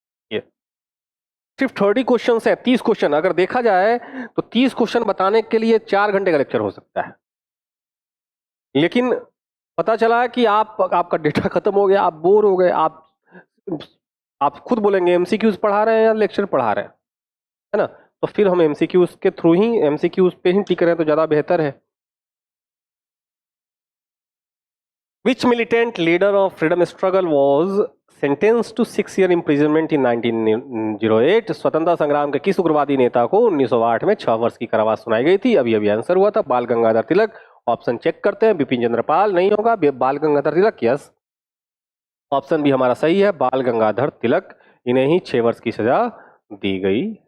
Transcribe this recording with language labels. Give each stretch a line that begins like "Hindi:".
Hindi: ये सिर्फ 30 क्वेश्चन है, 30 क्वेश्चन। अगर देखा जाए तो 30 क्वेश्चन बताने के लिए 4 घंटे का लेक्चर हो सकता है, लेकिन पता चला कि आपका डेटा खत्म हो गया, आप बोर हो गए, आप खुद बोलेंगे एमसीक्यूज पढ़ा रहे हैं या लेक्चर पढ़ा रहे हैं, है ना? तो फिर हम एमसीक्यूज के थ्रू ही, एमसीक्यूज पे ही टिक रहे हैं तो ज्यादा बेहतर है।
English: Which militant leader of freedom struggle was sentenced to 6 year imprisonment in 1908?
Hindi: स्वतंत्रता संग्राम के किस उग्रवादी नेता को 1908 में 6 वर्ष की कारावास सुनाई गई थी? अभी अभी आंसर हुआ था, बाल गंगाधर तिलक। ऑप्शन चेक करते हैं। बिपिन चंद्र पाल नहीं होगा, बाल गंगाधर तिलक। यस, ऑप्शन भी हमारा सही है, बाल गंगाधर तिलक। इन्हें ही 6 वर्ष की सजा दी गई।